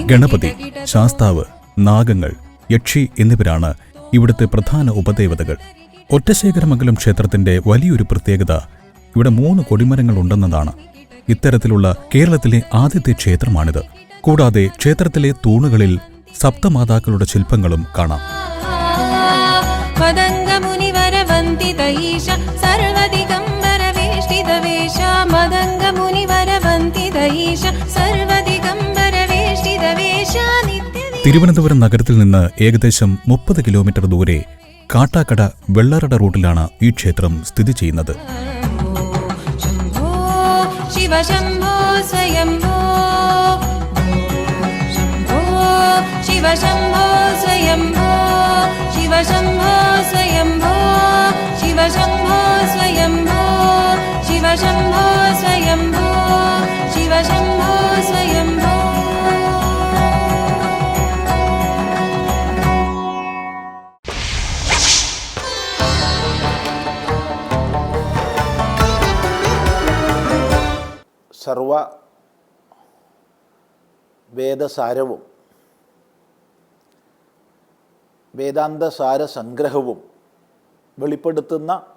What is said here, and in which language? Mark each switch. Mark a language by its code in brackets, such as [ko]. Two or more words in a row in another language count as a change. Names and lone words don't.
[ml] ഗണപതി, ശാസ്താവ്, നാഗങ്ങൾ, യക്ഷി എന്നിവരാണ് ഇവിടുത്തെ പ്രധാന ഉപദേവതകൾ. ഒറ്റശേഖരമംഗലം ക്ഷേത്രത്തിന്റെ വലിയൊരു പ്രത്യേകത ഇവിടെ 3 കൊടിമരങ്ങൾ ഉണ്ടെന്നതാണ്. ഇത്തരത്തിലുള്ള കേരളത്തിലെ ആദ്യത്തെ ക്ഷേത്രമാണിത്. കൂടാതെ ക്ഷേത്രത്തിലെ തൂണുകളിൽ സപ്തമാതാക്കളുടെ ശില്പങ്ങളും കാണാം. [sa] मदङ्गमुनिवरवन्दित ईश सर्वदिगम्बरवेष्टितवेश मदङ्गमुनिवरवन्दित ईश सर्वदिगम्बरवेष्टितवेश [ml] തിരുവനന്തപുരം നഗരത്തിൽ നിന്ന് ഏകദേശം 30 കിലോമീറ്റർ ദൂരെ കാട്ടാക്കട വെള്ളറട റൂട്ടിലാണ് ഈ ക്ഷേത്രം സ്ഥിതി ചെയ്യുന്നത്. [sa] शम्भो शिव शम्भो स्वयम्भो शम्भो शिव शम्भो स्वयम्भो शिव शम्भो स्वयम्भो शिव शम्भो स्वयम्भो शिव शम्भो स्वयम्भो शिव शम्भो स्वयम्भो [ml] സർവ വേദസാരവും വേദാന്തസാര സംഗ്രഹവും വെളിപ്പെടുത്തുന്ന